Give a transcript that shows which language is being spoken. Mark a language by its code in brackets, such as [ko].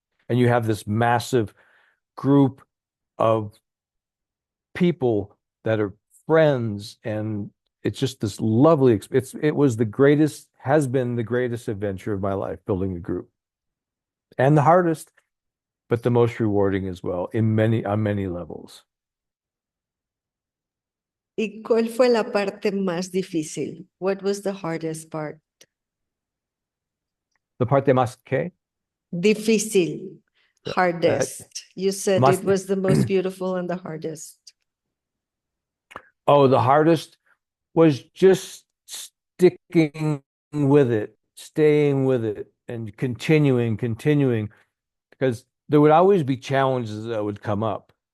[en] And you have this massive group of people that are friends, and it's just this lovely it was the greatest, has been the greatest adventure of my life, building the group, and the hardest, but the most rewarding as well in many on many levels. [es] ¿Y cuál fue la parte más difícil? [en] What was the hardest part? [es] The parte más que Difícil, uh, [en] hardest. You said [es] más [en] it was the most beautiful and the hardest. oh, the hardest was just sticking with it, staying with it, and continuing, because there would always be challenges that would come up.